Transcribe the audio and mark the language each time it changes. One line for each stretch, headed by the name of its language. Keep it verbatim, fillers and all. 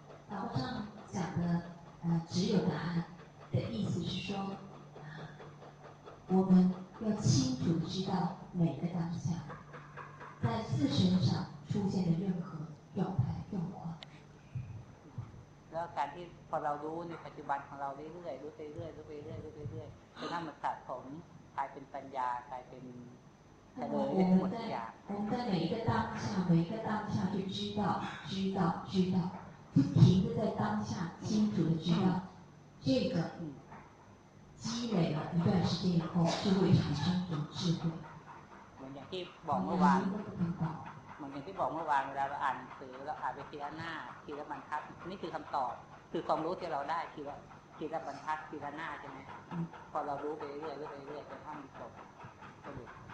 Chinese: 老和尚讲的呃只有答案的意思是说我们要清楚知道每个当下在自身上出现的任何状态状况，
Thai: แล้วการที่พอเรารู้ในปัจจุบันของเราเรื่อยๆรู้ไปเรื่อยรู้ไปเรื่อยรู้ไปเรื่อยจนถ้ามันสะสมกลายเป็นปัญญากลายเป็น แต่โดยไม่หมดอย่าง
Chinese: 我们在每一个当下每一个当下去知道知道知道不停地在当下清楚地知道这个积累了一段时间以后就会产生一种智慧
Thai: อย่างที่บอกเมื่อวานเหมือนอย่างที่บอกเมื่อวานเวลาเราอ่านสื่อเราอ่านไปทีละหน้าทีละบรรทัดนี่คือคำตอบคือความรู้ที่เราได้คือว่า ทีละบรรทัดทีละหน้าใช่ไหมพอเรารู้ไปเรื่อยเรื่อยเรื่อยจนท่านจบสรุป